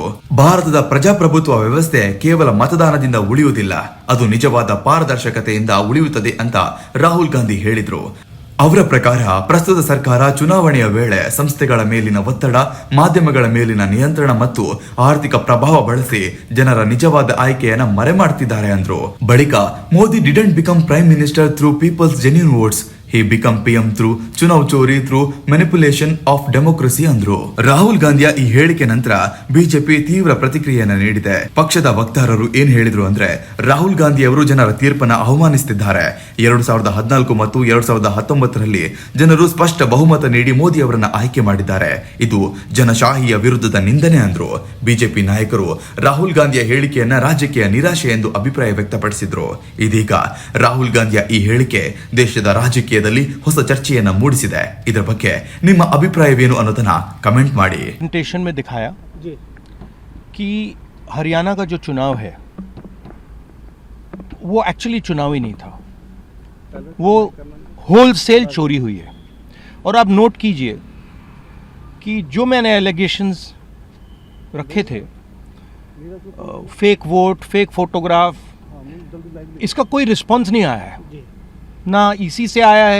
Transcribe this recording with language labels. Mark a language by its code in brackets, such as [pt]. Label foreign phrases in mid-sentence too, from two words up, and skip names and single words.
[kn] ಭಾರತದ ಪ್ರಜಾಪ್ರಭುತ್ವ ವ್ಯವಸ್ಥೆ ಕೇವಲ ಮತದಾನದಿಂದ ಉಳಿಯುವುದಿಲ್ಲ, ಅದು ನಿಜವಾದ ಪಾರದರ್ಶಕತೆಯಿಂದ ಉಳಿಯುತ್ತದೆ ಅಂತ ರಾಹುಲ್ ಗಾಂಧಿ ಹೇಳಿದ್ರು. ಅವರ ಪ್ರಕಾರ ಪ್ರಸ್ತುತ ಸರ್ಕಾರ ಚುನಾವಣೆಯ ವೇಳೆ ಸಂಸ್ಥೆಗಳ ಮೇಲಿನ ಒತ್ತಡ, ಮಾಧ್ಯಮಗಳ ಮೇಲಿನ ನಿಯಂತ್ರಣ ಮತ್ತು ಆರ್ಥಿಕ ಪ್ರಭಾವ ಬಳಸಿ ಜನರ ನಿಜವಾದ ಆಯ್ಕೆಯನ್ನ ಮರೆಮಾಡ್ತಿದ್ದಾರೆ ಅಂದ್ರು. [en] ಬಳಿಕ Modi didn't become prime minister through people's genuine votes, he become PM through [hi] चुनाव चोरी [en] through manipulation of democracy ಅಂದ್ರು. [kn] ರಾಹುಲ್ ಗಾಂಧಿಯ ಈ ಹೇಳಿಕೆ ನಂತರ ಬಿಜೆಪಿ ತೀವ್ರ ಪ್ರತಿಕ್ರಿಯೆಯನ್ನ ನೀಡಿದೆ. ಪಕ್ಷದ ವಕ್ತಾರರು ಏನ್ ಹೇಳಿದ್ರು ಅಂದ್ರೆ, ರಾಹುಲ್ ಗಾಂಧಿ ಅವರು ಜನರ ತೀರ್ಪನ್ನ ಅವಮಾನಿಸುತ್ತಿದ್ದಾರೆ. 2014 ಮತ್ತು 2019ರಲ್ಲಿ ಜನರು ಸ್ಪಷ್ಟ ಬಹುಮತ ನೀಡಿ ಮೋದಿ ಅವರನ್ನ ಆಯ್ಕೆ ಮಾಡಿದ್ದಾರೆ. ಇದು ಜನಶಾಹಿಯ ವಿರುದ್ಧದ ನಿಂದನೆ ಅಂದ್ರು. ಬಿಜೆಪಿ ನಾಯಕರು ರಾಹುಲ್ ಗಾಂಧಿಯ ಹೇಳಿಕೆಯನ್ನ ರಾಜಕೀಯ ನಿರಾಶೆ ಎಂದು ಅಭಿಪ್ರಾಯ ವ್ಯಕ್ತಪಡಿಸಿದ್ರು. ಇದೀಗ ರಾಹುಲ್ ಗಾಂಧಿಯ ಈ ಹೇಳಿಕೆ ದೇಶದ ರಾಜಕೀಯ ಹೊಸ ಚರ್ಚೆಯನ್ನ ಮೂಡಿಸಿದೆ. ಇದರ ಬಗ್ಗೆ ನಿಮ್ಮ ಅಭಿಪ್ರಾಯವೇನು ಅನ್ನೋದನ್ನ ಕಮೆಂಟ್ ಮಾಡಿ. [hi] प्रेजेंटेशन में दिखाया कि हरियाणा का जो चुनाव है वो एक्चुअली चुनाव ही नहीं था, वो होलसेल चोरी हुई है. और आप नोट कीजिए कि जो मैंने एलिगेशंस रखे थे, [en] fake vote, fake photograph, [hi] इसका कोई रिस्पॉन्स नहीं आया है, ना इसी से आया है.